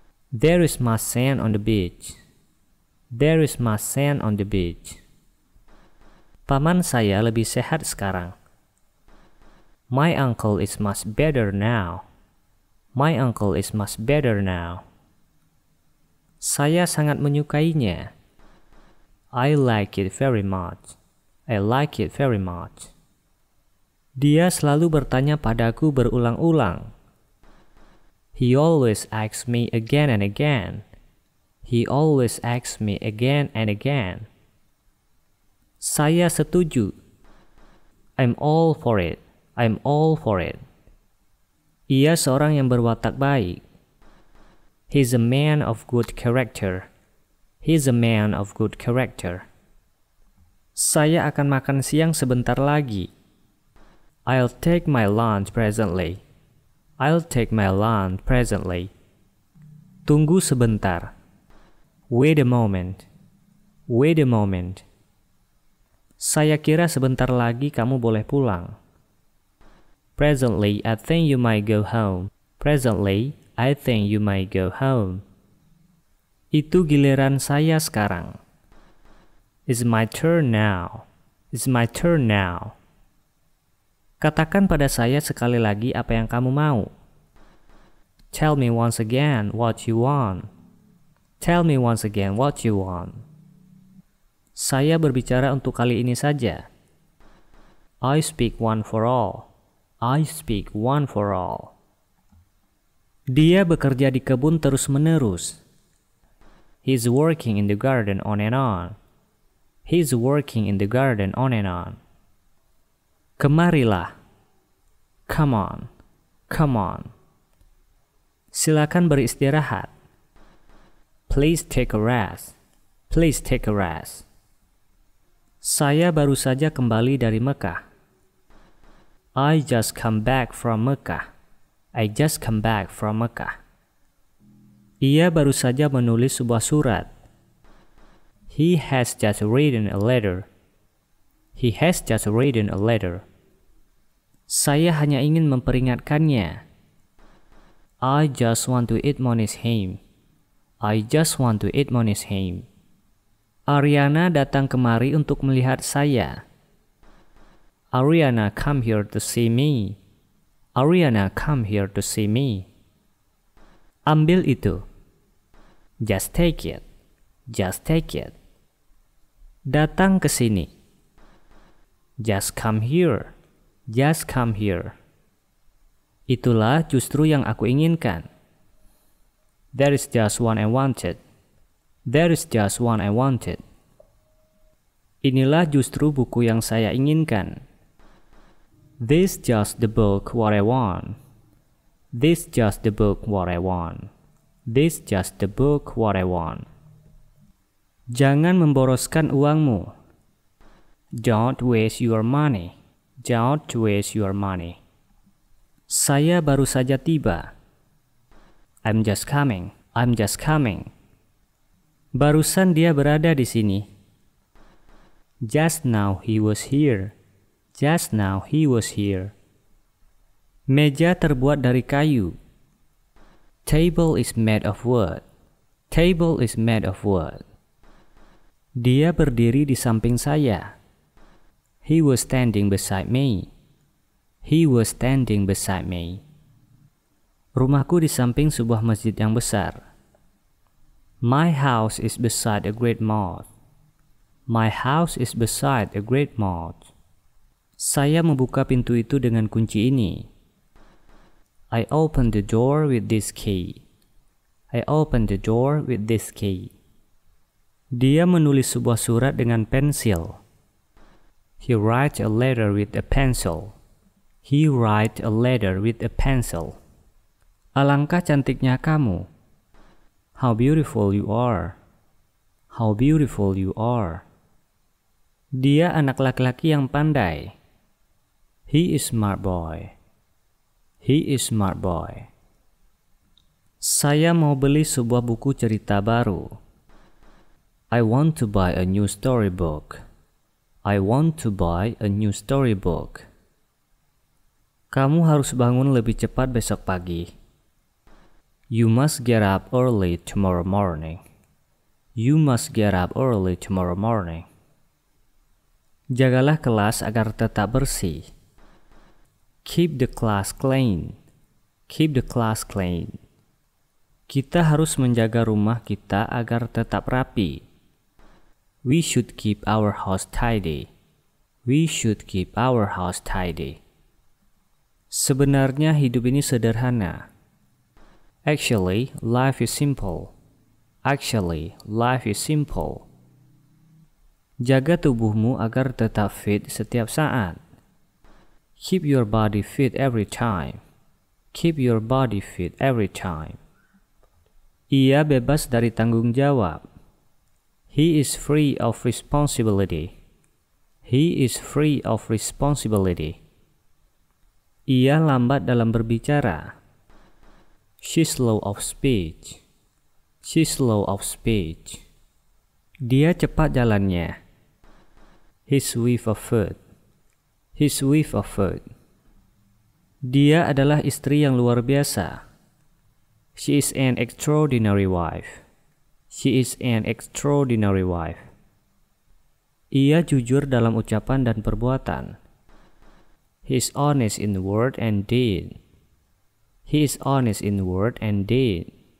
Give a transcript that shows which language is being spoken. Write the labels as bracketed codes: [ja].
[en] There is much sand on the beach. There is much sand on the beach. [id] Paman saya lebih sehat sekarang. [en] My uncle is much better now. My uncle is much better now. [id] Saya sangat menyukainya. [en] I like it very much. I like it very much. [id] Dia selalu bertanya padaku berulang-ulang. [en] He always asks me again and again. He always asks me again and again. [id] Saya setuju. [en] I'm all for it. I'm all for it. [id] Ia seorang yang berwatak baik. [en] He's a man of good character. He's a man of good character. [id] Saya akan makan siang sebentar lagi. [en] I'll take my lunch presently. I'll take my lunch presently. [id] Tunggu sebentar. [en] Wait a moment. Wait a moment. [id] Saya kira sebentar lagi kamu boleh pulang. [en] Presently, I think you might go home. Presently, I think you might go home. [id] Itu giliran saya sekarang. [en] It's my turn now. It's my turn now. [id] Katakan pada saya sekali lagi apa yang kamu mau. [en] Tell me once again what you want. Tell me once again what you want. [id] Saya berbicara untuk kali ini saja. [en] I speak one for all. I speak one for all. [id] Dia bekerja di kebun terus-menerus. [en] He's working in the garden on and on. He's working in the garden on and on. [id] Kemarilah. [en] Come on. Come on. [id] Silakan beristirahat. [en] Please take a rest. Please take a rest. [id] Saya baru saja kembali dari Mekah. [en] I just come back from Mecca. I just come back from Mecca. [id] Ia baru saja menulis sebuah surat. [en] He has just written a letter. He has just written a letter. [id] Saya hanya ingin memperingatkannya. [en] I just want to admonish him. I just want to admonish him. [id] Ariana datang kemari untuk melihat saya. [en] Ariana come here to see me. Ariana come here to see me. [id] Ambil itu. [en] Just take it. Just take it. [id] Datang ke sini. [en] Just come here. Just come here. [id] Itulah justru yang aku inginkan. [en] That is just what I wanted. That is just what I wanted. [id] Inilah justru buku yang saya inginkan. [en] This just the book what I want. This just the book what I want. This just the book what I want. [id] Jangan memboroskan uangmu. [en] Don't waste your money. Don't waste your money. [id] Saya baru saja tiba. [en] I'm just coming. I'm just coming. [id] Barusan dia berada di sini. [en] Just now he was here. Just now he was here. [id] Meja terbuat dari kayu. [en] Table is made of wood. Table is made of wood. [id] Dia berdiri di samping saya. [en] He was standing beside me. He was standing beside me. [id] Rumahku di samping sebuah masjid yang besar. [en] My house is beside a great mosque. My house is beside a great mosque. [id] Saya membuka pintu itu dengan kunci ini. [en] I opened the door with this key. I opened the door with this key. [id] Dia menulis sebuah surat dengan pensil. [en] He write a letter with a pencil. He write a letter with a pencil. [id] Alangkah cantiknya kamu. [en] How beautiful you are. How beautiful you are. [id] Dia anak laki-laki yang pandai. [en] He is smart boy. He is smart boy. [id] Saya mau beli sebuah buku cerita baru. [en] I want to buy a new storybook. I want to buy a new storybook. [id] Kamu harus bangun lebih cepat besok pagi. [en] You must get up early tomorrow morning. You must get up early tomorrow morning. [id] Jagalah kelas agar tetap bersih. [en] Keep the class clean. Keep the class clean. [id] Kita harus menjaga rumah kita agar tetap rapi. [en] We should keep our house tidy. We should keep our house tidy. [id] Sebenarnya hidup ini sederhana. [en] Actually, life is simple. Actually, life is simple. [id] Jaga tubuhmu agar tetap fit setiap saat. [en] Keep your body fit every time. Keep your body fit every time. [id] Ia bebas dari tanggung jawab. [en] He is free of responsibility. He is free of responsibility. [id] Ia lambat dalam berbicara. [en] She's slow of speech. She's slow of speech. [id] Dia cepat jalannya. [en] He's swift of foot. He's swift of foot. [id] Dia adalah istri yang luar biasa. [en] She is an extraordinary wife. She is an extraordinary wife. [id] Ia jujur dalam ucapan dan perbuatan. [en] He is honest in word and deed. He is honest in word and deed.